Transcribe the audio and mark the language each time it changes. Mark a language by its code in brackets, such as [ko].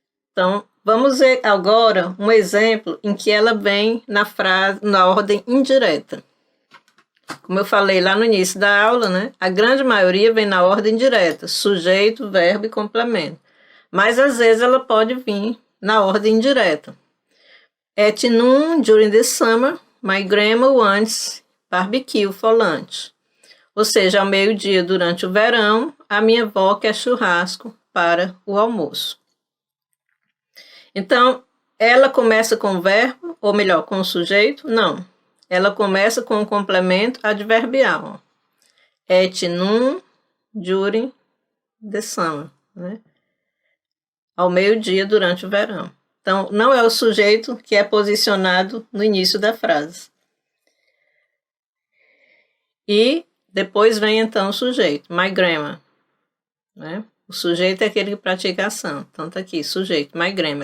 [pt] Então, vamos ver agora um exemplo em que ela vem na ordem indireta. Como eu falei lá no início da aula, né? A grande maioria vem na ordem direta, sujeito, verbo e complemento. Mas às vezes ela pode vir na ordem indireta. [en] At noon during the summer, my grandma wants barbecue for lunch. [pt] Ou seja, ao meio-dia durante o verão, a minha avó quer churrasco para o almoço. Então, ela começa com o verbo, ou melhor, com o sujeito? Não. Ela começa com o complemento adverbial. [en] At noon, during the summer. [pt] Né? Ao meio-dia durante o verão. Então, não é o sujeito que é posicionado no início da frase. E depois vem, então, o sujeito, my grandma. Né? O sujeito é aquele que pratica a ação. Então, tá aqui, sujeito, my grandma.